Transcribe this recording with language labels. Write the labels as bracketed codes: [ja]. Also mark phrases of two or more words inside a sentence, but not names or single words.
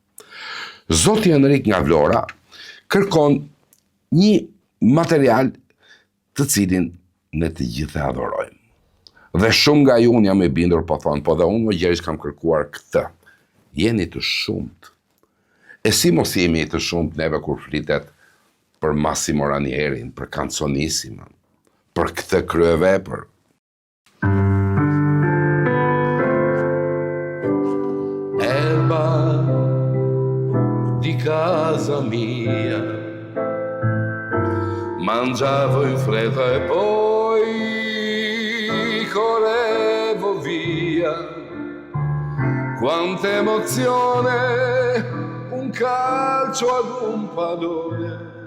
[sq] Zoti Enrik nga Vlora kërkon një material të cilin ne të gjithë e adhurojmë. Dhe shumë nga ju, unë jam e bindur, po thonë, po dhe unë më gjerisht kam kërkuar këtë. Jeni të shumët. E si mos jemi të shumët neve kur flitet për Massimo Ranierin, për Canzonissima, për këtë kryevepër. [it] Erba di casa mia, mangiavo in fretta e poi correvo via, quanta emozione, un calcio ad un pallone.